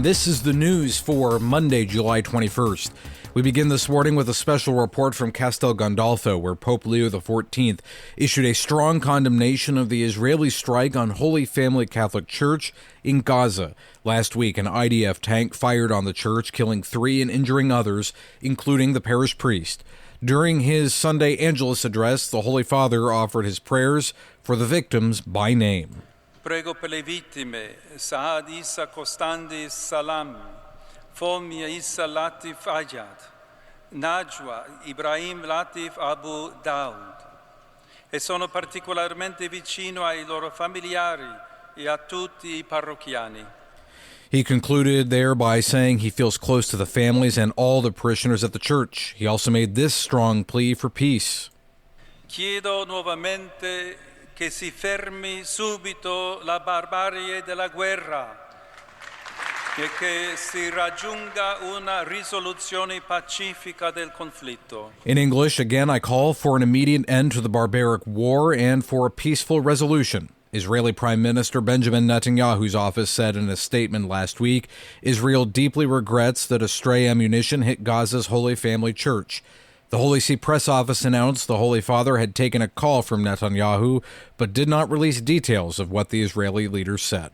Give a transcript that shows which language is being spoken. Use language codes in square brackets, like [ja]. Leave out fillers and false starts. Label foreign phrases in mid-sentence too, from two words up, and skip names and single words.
[en] This is the news for Monday, July 21st. We begin this morning with a special report from Castel Gandolfo, where Pope Leo XIV issued a strong condemnation of the Israeli strike on Holy Family Catholic Church in Gaza. Last week, an IDF tank fired on the church, killing 3 and injuring others, including the parish priest. During his Sunday Angelus address, the Holy Father offered his prayers for the victims by name. [it] Prego per le vittime, Saad Issa Costandis Salam, Fomia Issa Latif Ayad, Najwa Ibrahim Latif Abu Daud. E sono particolarmente vicino ai loro familiari e a tutti I parrocchiani. [en] He concluded there by saying he feels close to the families and all the parishioners at the church. He also made this strong plea for peace. [it] Chiedo nuovamente che si fermi subito la barbarie della guerra e che si raggiunga una risoluzione pacifica del conflitto. [en] In English, again, I call for an immediate end to the barbaric war and for a peaceful resolution. Israeli Prime Minister Benjamin Netanyahu's office said in a statement last week, Israel deeply regrets that a stray ammunition hit Gaza's Holy Family Church. The Holy See press office announced the Holy Father had taken a call from Netanyahu, but did not release details of what the Israeli leader said.